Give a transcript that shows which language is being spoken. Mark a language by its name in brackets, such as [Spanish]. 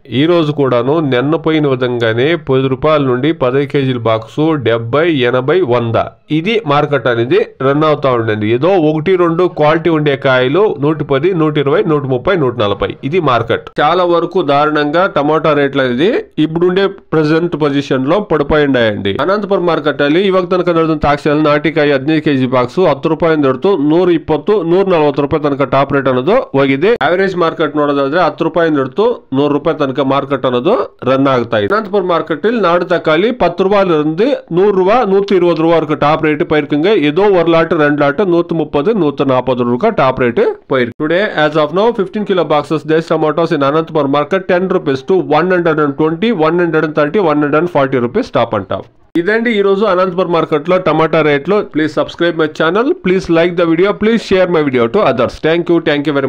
[Telugu] ఈ రోజు కూడాను నిన్న పోయిన విధంగానే 10 రూపాయల నుండి 10 కేజీల బాక్సు 70, 80, 100 ఇది మార్కెట్ అనేది రన్ అవుతా ఉండండి. ఏదో 1-2 క్వాలిటీ ఉండే కాయలు 110, 120, 130, 140 ఇది మార్కెట్. చాలా వరకు దారుణంగా టమాటా రేట్లు అనేది ఇప్పుడుండే ప్రెసెంట్ పొజిషన్ లో పడిపోయిండాయండి. [Kannada] ಅನಂತಪುರ ಮಾರ್ಕೆಟ್ ಅಲ್ಲಿ ಇವಾಗ ತನಕ ನಡೆದ ತಾಕ್ಷಿ ನಾಟಿಕಾಯಿ 15 ಕೆಜಿ ಬಾಕ್ಸ್ 10 ರೂಪಾಯಿ ದೊಡ್ತು 120, 140 ರೂಪಾಯಿ ತನಕ ಟಾಪ್ ರೇಟ್ ಅನ್ನೋದು ಹೋಗಿದೆ. ಆವರೇಜ್ ಮಾರ್ಕೆಟ್ ನೋಡೋದಾದ್ರೆ 10 ರೂಪಾಯಿ ದೊಡ್ತು 100 ರೂಪಾಯಿ ತನಕ ಮಾರ್ಕೆಟ್ ಅನ್ನೋದು ರನ್ ಆಗ್ತಾ ಇದೆ. ಅನಂತಪುರ ಮಾರ್ಕೆಟ್ ಅಲ್ಲಿ ನಾಡು ತಕ್ಕಾಲಿ [Tamil] 10 ரூபாயிலிருந்து 100 ரூபாய் 120 ரூபாய் வரைக்கும் டாப் ரேட் போயிருக்குங்க. ஏதோ ஒரு லாட் 2 லாட் 130, 140 ரூபாய் டாப் ரேட் போயிருக்கு. [English] Today as of now 15 kilo boxes Desh tomatoes in Anantapur market 10 rupees to 120, 130, 140 rupees top and top. [Telugu] ఇదండి ఈ రోజు అనంతపురం మార్కెట్ లో టమాటా రేట్లు. [English] Please subscribe my channel, please like the video, please share my video to others. Thank you very much.